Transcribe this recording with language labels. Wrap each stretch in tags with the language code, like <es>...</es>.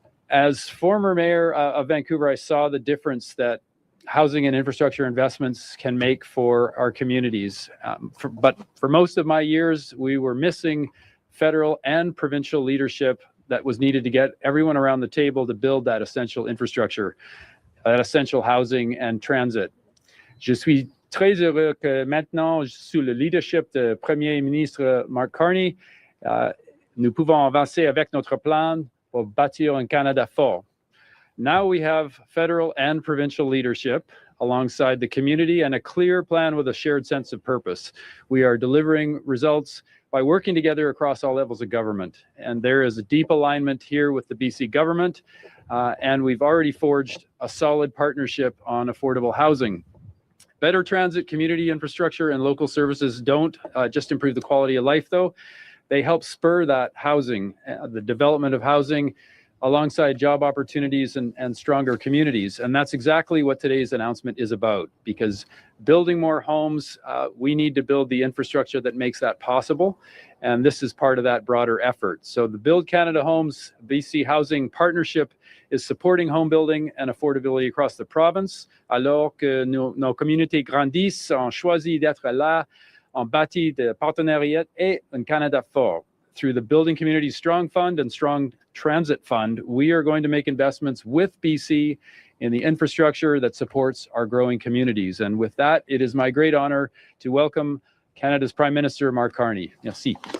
<en>As former mayor of Vancouver, I saw the difference that housing and infrastructure investments can make for our communities. But for most of my years, we were missing federal and provincial leadership that was needed to get everyone around the table to build that essential infrastructure, that essential housing and transit.</en> <fr>Je suis très heureux que maintenant, sous le leadership du Premier ministre Mark Carney, nous pouvons avancer avec notre plan pour bâtir un Canada fort.</fr> <en>Now we have federal and provincial leadership alongside the community and a clear plan with a shared sense of purpose. We are delivering results by working together across all levels of government. And there is a deep alignment here with the BC government, and we've already forged a solid partnership on affordable housing. Better transit, community infrastructure, and local services don't just improve the quality of life, though. They help spur that housing, the development of housing, alongside job opportunities and stronger communities. And that's exactly what today's announcement is about, because building more homes, we need to build the infrastructure that makes that possible. And this is part of that broader effort. So the Build Canada Homes BC Housing Partnership is supporting home building and affordability across the province.</en> <fr>Alors que nos communautés grandissent, on choisit d'être là, on bâtit des partenariats et un Canada fort.</fr> <en>Through the Building Communities Strong Fund and Strong Transit Fund, we are going to make investments with BC in the infrastructure that supports our growing communities. And with that, it is my great honor to welcome Canada's Prime Minister, Mark Carney.</en> <fr>Merci.</fr>